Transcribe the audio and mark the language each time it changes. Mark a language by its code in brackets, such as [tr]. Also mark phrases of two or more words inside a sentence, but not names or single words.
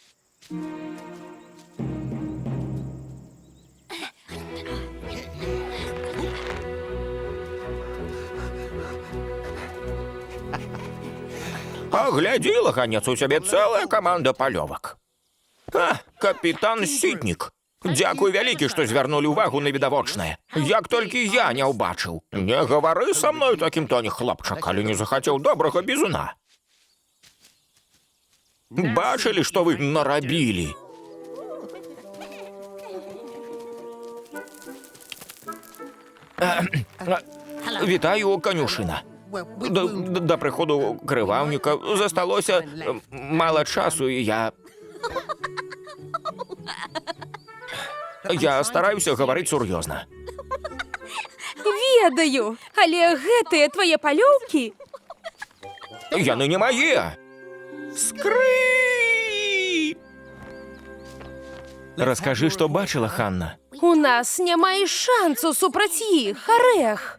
[be] Паглядзіла, ганец, у цябе цэлая каманда палёвак. А, капітан Сітнік. Дзякуй вялікі, што звярнулі ўвагу на відавочнае. Як толькі я не ўбачыў. Не гавары са мной такім тоне, хлопчак, калі не захацеў добрага бізуна. [uk] Бачили, що ви наробили? Вітаю, конюшина. До приходу кривавника засталося мало часу, і я стараюся говорити серйозно. [be] Ведаю, але гэтыя твае палёўкі? Яны не мае. Скрып! Раскажы, што бачыла, Ханна. У нас няма і шансу супраць іх, арэх.